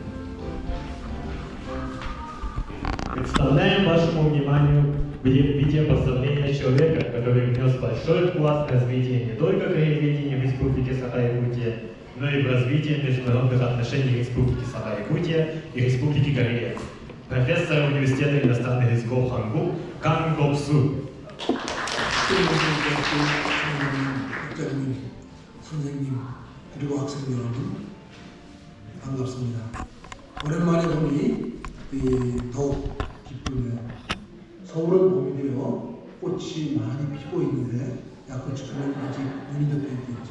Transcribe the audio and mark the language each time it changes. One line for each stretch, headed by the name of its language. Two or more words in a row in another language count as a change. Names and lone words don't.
Russian: Представляем вашему вниманию видео поздравления человека, который внес большой вклад в развитие не только краеведения в Республике Саха-Якутия, но и в развитие международных отношений Республики Саха-Якутия и Республики Корея. Профессор университета иностранных языков Хангу Кан Гоксу.
Korean: 선생님 그리고 학생 여러분 반갑습니다. 오랜만에 보니 더욱 기쁘네요. 서울은 봄이 되어 꽃이 많이 피고 있는데 야쿠츠크는 아직 눈이 덮여 있겠죠.